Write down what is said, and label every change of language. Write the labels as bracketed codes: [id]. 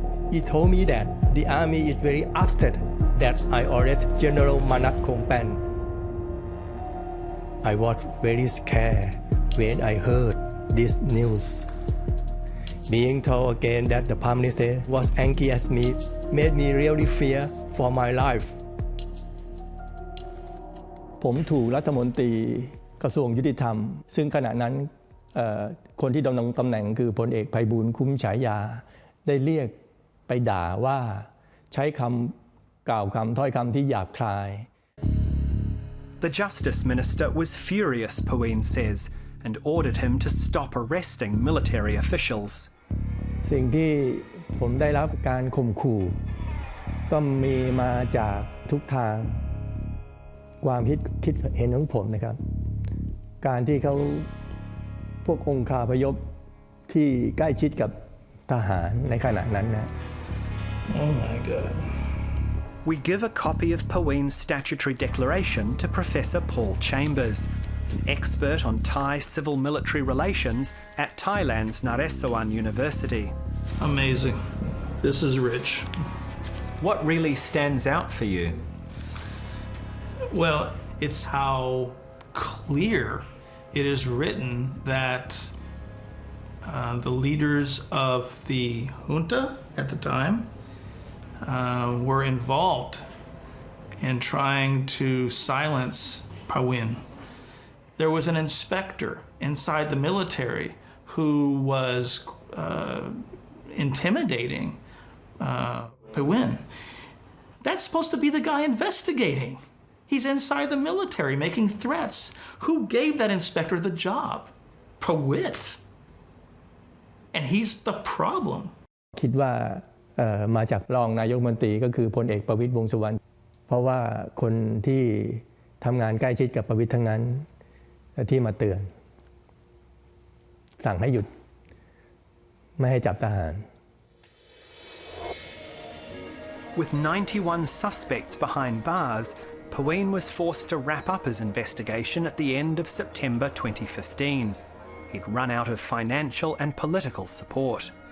[en] He told me that the army is very upset that I arrested General Manat Kongpan. I was very scared when I heard this news. Being told again that the Prime Minister was angry at me made me really fear for my life. [th] ผมถูกรัฐมนตรีกระทรวงยุติธรรมซึ่งขณะนั้นคนที่ดำรงตำแหน่งคือพลเอกไพบูลย์คุ้มฉายาได้เรียกไปด่าว่าใช้คำกล่าวคำถ้อยคำที่หยาบคาย [en] The Justice Minister was furious, Paween says, and ordered him to stop arresting military officials. [th] สิ่งที่ผมได้รับการข่มขู่ก็มีมาจากทุกทางความคิดเห็นของผมนะครับการที่เขาพวกองคาพยพที่ใกล้ชิดกับทหารในขณะนั้นนะ [en] Oh my God. We give a copy of Paween's statutory declaration to Professor Paul Chambers, an expert on Thai civil-military relations at Thailand's Naresuan University. Amazing. This is rich. What really stands out for you? Well, it's how clear it is written that the leaders of the junta at the time were involved in trying to silence Pawin. There was an inspector inside the military who was intimidating Pawin. That's supposed to be the guy investigating. He's inside the military making threats. Who gave that inspector the job? Pawit. And he's the problem. [th] คิดว่ามาจากรองนายกรัฐมนตรีก็คือพลเอกประวิตรวงษ์สุวรรณเพราะว่าคนที่ทำงานใกล้ชิดกับประวิตรทั้งนั้นที่มาเตือนสั่งให้หยุดไม่ให้จับทหาร [en] With 91 suspects behind bars, Pawin was forced to wrap up his investigation at the end of September 2015. He'd run out of financial and political support.